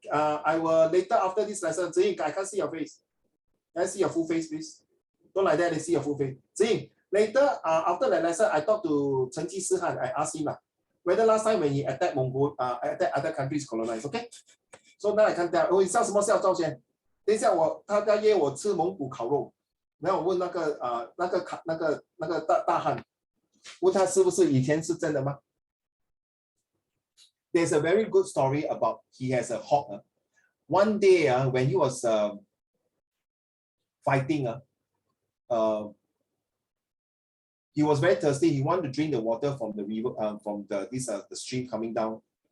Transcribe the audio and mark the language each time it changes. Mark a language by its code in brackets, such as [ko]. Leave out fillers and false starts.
[en] I will later after this lesson. Ziying, I can't see your face. Can I see your full face, please? Don't like that. They see your full face. Ziying, later after the lesson, I talked to Chen Qisihan. I asked him whether last time when he attacked attacked other countries colonized. Okay, so now I can tell. [zh] 你笑什么笑，赵先？等一下他约我吃蒙古烤肉，然后我问那个大汉，问他是不是以前是真的吗？ [en] There's a very good story about he has a hawk. One day when he was fighting, he was very thirsty. He wanted to drink the water from the river, from the stream coming down.